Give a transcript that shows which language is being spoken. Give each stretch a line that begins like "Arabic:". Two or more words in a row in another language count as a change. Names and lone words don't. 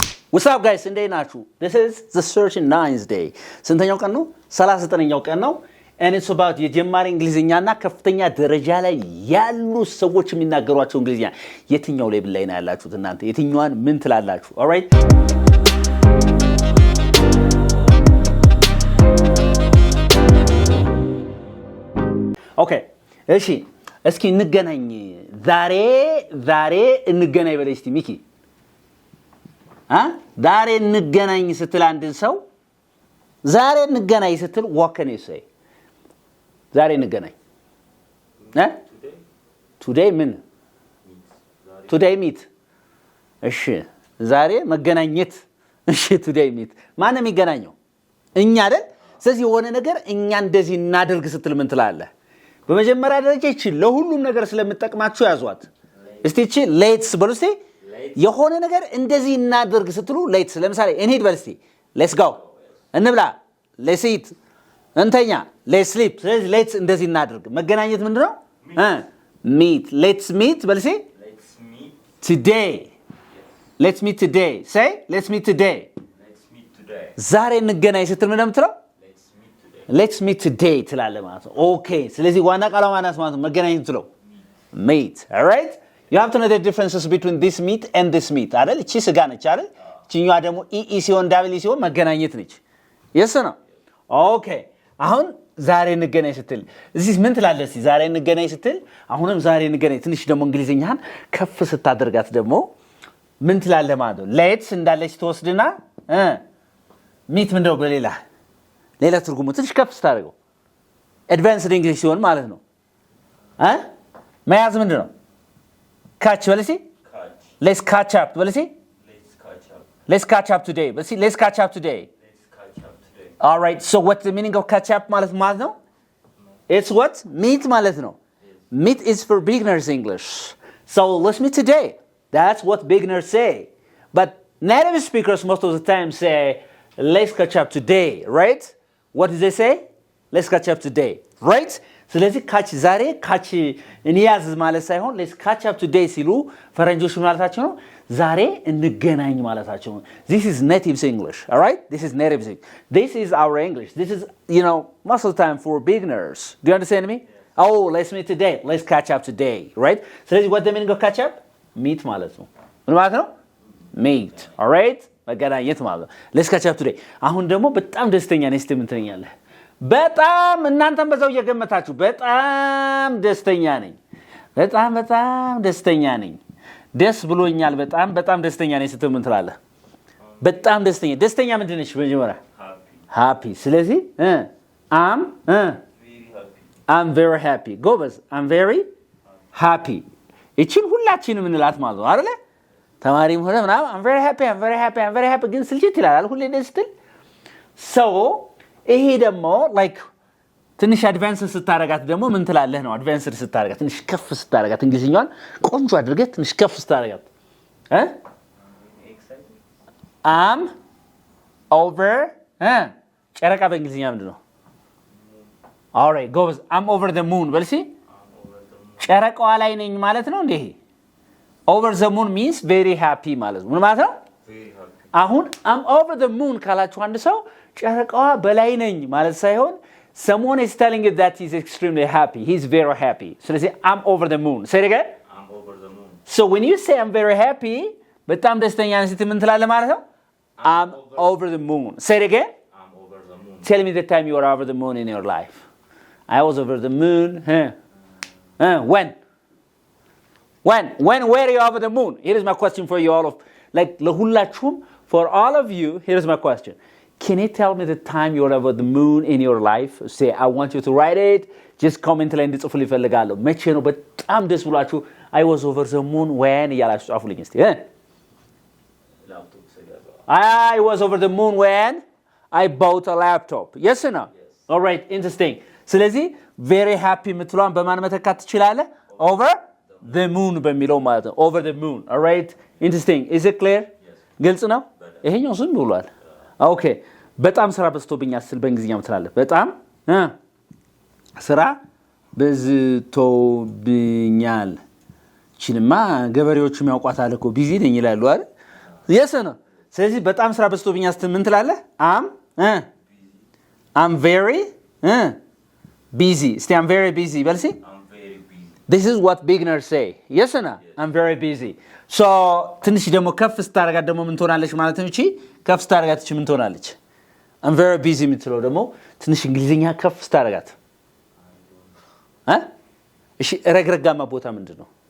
English: What's up guys?
Amharic: እንዴት ናችሁ?
English: This is the 39th day.
Amharic: ስንተኛው ቀን ነው? 39ኛው ቀን ነው.
English: And it's about
Amharic: የጀማሪ እንግሊዝኛና ከፍተኛ ደረጃ ላይ ያሉ ሰዎች የሚናገሯቸው እንግሊዝኛ የትኛው ሌቭል ላይ ነው ያላችሁት እናንተ? የትኛዋን ምን ትላላችሁ?
English: All right? Okay.
Amharic: እሺ እስኪ እንገናኝ ዛሬ እንገናኝ በለኝ እስቲ ሚኪ ዛሬ እንገናኝ ስትል አንድ ሰው ዛሬ እንገናኝ ስትል
English: what can you say
Amharic: ዛሬ እንገናኝ today ምን
English: today meet
Amharic: እሺ ዛሬ መገናኘት እሺ
English: today meet
Amharic: ማን ነው የሚገናኘው እኛ አይደል ስለዚህ የሆነ ነገር እኛ እንደዚህ እናደርግ ስትል ምን ትላለህ በመጀመሪያ ደረጃ እቺ ለሁሉም ነገር ስለምትጠቅማችሁ ያዟት እስቲ እቺ ሌትስ በሉ እስቲ የሆነ ነገር እንደዚህ እናደርግ ስትሉ ሌትስ ለምሳሌ እንሂድ በል እስቲ
English: let's go
Amharic: እንብላ
English: let's eat
Amharic: እንተኛ
English: let's sleep
Amharic: ስለዚህ ሌትስ እንደዚህ እናደርግ መገናኘት ምንድነው
English: meet let's meet
Amharic: በል እስቲ
English: today let's meet today say let's meet today
Amharic: ዛሬ እንገናኝ ስትል ምን እንደምትለው
English: let's meet today
Amharic: ትላለህ ማለት ነው
English: okay
Amharic: ስለዚህ ዋና ቃሏ ማናስ ማለት ነው መገናኘት ትለው
English: meet all right you have to know the differences between this meet and this meet
Amharic: አይደል እቺ ስጋ ነች አይደል እቺኛዋ ደግሞ ኢ ሲሆን ዳብል ሲሆን መገናኘት ነች yes ነው okay አሁን ዛሬ እንገናኝ ስትል እዚህ ምን ትላለህ እስቲ ዛሬ እንገናኝ ስትል አሁንም ዛሬ እንገናኝ ትንሽ ደግሞ እንግሊዝኛን ከፍ ስታደርጋት ደግሞ ምን ትላለህ ማለት ነው let's እንዳለች ተወስድና meet ምንድነው ሌላ ትርጉሙ ትንሽ ከፍ ስታደርገው
English: advanced english
Amharic: ሲሆን ማለት ነው መያዝ ምንድነው
English: catch
Amharic: በል እስቲ
English: let's catch up
Amharic: በል እስቲ
English: let's catch up today
Amharic: በል እስቲ
English: let's catch up today all right so what's the meaning of catch up
Amharic: ማለት ነው
English: it's what meet
Amharic: ማለት ነው
English: meet is for beginners english so let's meet today that's what beginners say but native speakers most of the time say let's catch up today right what do they say let's catch up today right
Amharic: ስለዚህ ካች ዛሬ ካች እንያዝ ማለት ሳይሆን
English: let's catch up today
Amharic: ሲሉ ፈረንጆች ማለታቸው ነው ዛሬ እንገናኝ ማለታቸው ነው
English: this is native english all right this is native english this is our english this is most of the time for beginners do you understand me oh let's meet today let's catch up today right
Amharic: ስለዚህ
English: what the meaning of catch up meet
Amharic: ማለት ነው ምን ማለት ነው meet
English: all right
Amharic: መገናኘት ማለት ነው
English: let's catch up today
Amharic: አሁን ደግሞ በጣም ደስተኛ ነኝ እስቲ ምን ትለኛለህ በጣም እናንተም በዛው እየገመታችሁ በጣም ደስተኛ ነኝ በጣም ደስተኛ ነኝ ደስ ብሎኛል በጣም ደስተኛ ነኝ ስትል ምን ትላለህ በጣም ደስተኛ ምንድነሽ በመጀመሪያ happy ስለዚህ
English: I'm very happy
Amharic: ጎበዝ
English: I'm very happy
Amharic: እቺን ሁላችንም እንላት ማለት ነው አይደለ ተማሪም ሆነ ምናምን
English: I'm very happy
Amharic: ግን ስልችት ይላል ሁሌ ደስ ስትል so ይሄ ደግሞ like ትንሽ አድቫንስ ስታረጋት ደግሞ ምን ትላለህ ነው አድቫንስ ስታረጋት ትንሽ ከፍ ስታረጋት እንግሊዝኛን ቆንጆ አድርገህ ትንሽ ከፍ ስታረጋት
English: I'm over
Amharic: ጨረቃ በእንግሊዝኛ ምንድነው
English: all right goes I'm over the moon
Amharic: በልሲ ጨረቃዋ ላይ ነኝ ማለት ነው እንዴ
English: over the moon means very happy
Amharic: ማለት ነው ምን ማለት ነው አሁን
English: I'm over the moon
Amharic: ካላችሁ አንድ ሰው ጨረቃዋ በላይ ነኝ ማለት ሳይሆን
English: someone is telling you that he's extremely happy he's very happy ስለዚህ I'm over the moon say it again I'm over the moon so when you say I'm very happy
Amharic: በጣም ደስተኛ ነኝ ስትል ምን ትላለህ ማለት ነው
English: I'm over the moon say it again I'm over the moon tell me the time you were over the moon in your life I was over the moon when were you over the moon here is my question for you all of like ለሁላችሁም for all of you here is my question can you tell me the time you were over the moon in your life say I want you to write it just comment
Amharic: ላይ እንድጽፉልኝ ፈልጋለሁ መቼ ነው በጣም ደስ ብሏችሁ
English: I was over the moon when
Amharic: ያላችሁ ጻፉልኝ እስቲ
English: I was over the moon when I bought a laptop yes or no all right interesting ስለዚህ very happy
Amharic: ምትሏን በማን መተካት ትችላለህ
English: over the moon
Amharic: በሚለው ማለት ነው
English: over the moon all right interesting is it clear
Amharic: ግልጽ ነው ይሄኛው ዝም ብሏል ኦኬ በጣም ስራ
English: በዝቶብኛል ስል በእንግሊዝኛ ምትላለህ በጣም ስራ
Amharic: በዝቶብኛል ቺንማ ገበሬዎቹም ያውቋታል እኮ ቢዚ ነኝ ይላሉ አይደል
English: yes no
Amharic: ስለዚህ በጣም ስራ በዝቶብኛ ስትል ምን ትላለህ?
English: I'm very busy. እስቲ I'm very busy በልሲ። This is what beginners say. Yes or no? I'm very busy.
Amharic: So ትንሽ ደግሞ ከፍ ስታረጋት ደግሞ ምን ትሆናለች ማለት ነው? እቺ ከፍ ስታረጋት እቺ ምን ትሆናለች?
English: I'm very busy
Amharic: የምትለው ደግሞ ትንሽ እንግሊዝኛ ከፍ ስታረጋት እሺ ረግረጋማ ቦታ ምንድነው?